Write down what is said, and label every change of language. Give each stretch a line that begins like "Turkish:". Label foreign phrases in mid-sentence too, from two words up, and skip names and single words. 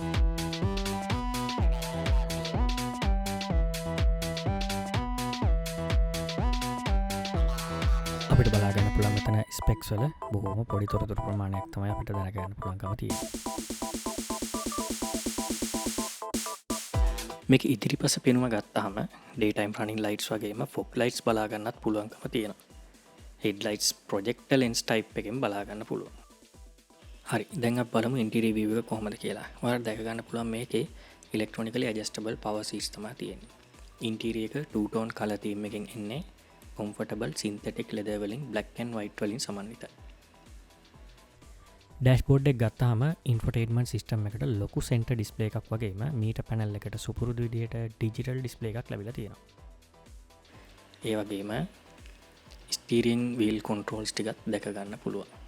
Sinhala: අපිට බලාගන්න පුළුවන් මෙතන ස්පෙක්ස් වල බොහොම පොඩි තොරතුරු ප්‍රමාණයක් තමයි අපිට දැනගන්න පුළුවන්කම තියෙන්නේ. මේක ඉදිරිපස පෙනුම ගත්තාම
English: daytime running lights
Sinhala: වගේම
English: fog lights
Sinhala: බලා ගන්නත් පුළුවන්කම තියෙනවා.
English: headlights projector lens type
Sinhala: එකෙන් බලා ගන්න පුළුවන්. හරි, දැන් අපි බලමු
English: interior view
Sinhala: එක කොහොමද කියලා. ඔයාලට දැක ගන්න පුළුවන් මේකේ
English: electronically adjustable power seats
Sinhala: තමයි තියෙන්නේ. interior එක
English: two tone color theme
Sinhala: එකෙන් එන්නේ.
English: comfortable synthetic leather
Sinhala: වලින්
English: black and white
Sinhala: වලින් සමන්විතයි. ඩෑෂ්බෝඩ් එක ගත්තාම
English: infotainment system
Sinhala: එකට ලොකු
English: center display
Sinhala: එකක් වගේම
English: meter panel
Sinhala: එකට සුපුරුදු විදිහට
English: digital display
Sinhala: එකක් ලැබිලා තියෙනවා. ඒ වගේම
English: steering wheel controls
Sinhala: ටිකත් දැක ගන්න පුළුවන්.